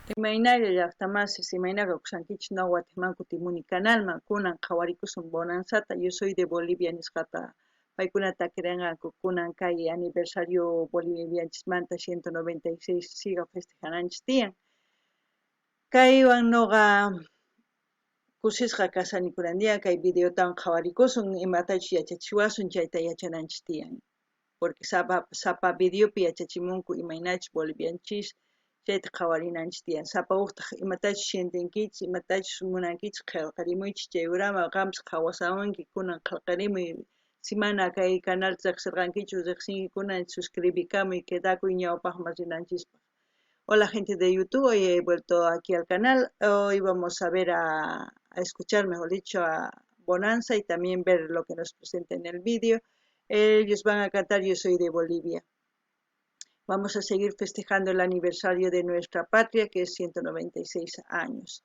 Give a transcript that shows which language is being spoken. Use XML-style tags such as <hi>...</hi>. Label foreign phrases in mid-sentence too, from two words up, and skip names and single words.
<qu>Imaynalla llaqtamasiis imaynaqa ushankichis Guatemalman kutimuni canalman kunan qhawarikusun bonansata yo soy de Bolivia nisqata paykuna takirinqaku kunan kay aniversario bolivianchismanta 196 siga festejananchis tiyan kaywan nuqa kusisqa kasani kunantiyan kay videotawan qhawarikusun imatachus yachachishuwasun chayta yachananchis tiyan porque sapa videopi yachachimunku imaynachus bolivianchis chayta qhawarinanchis tiyan sapa uqtaq imatachus shintinkichis imatachus munankichis qillqarimuychis chay uraman qampis qhawasamunki kunan qillqarimuy simana kay canalta riqsirqankichu riqsinki kunan suscribikamuy quedakuy ñawpaqman rinanchispaq.</qu> <es>Hola gente de YouTube, hoy he vuelto aquí al canal, hoy vamos a ver a escuchar, mejor dicho, a Bonanza y también ver lo que nos presenta en el vídeo. Ellos van a cantar Yo soy de Bolivia. Vamos a seguir festejando el aniversario de nuestra patria, que es 196 años.</es>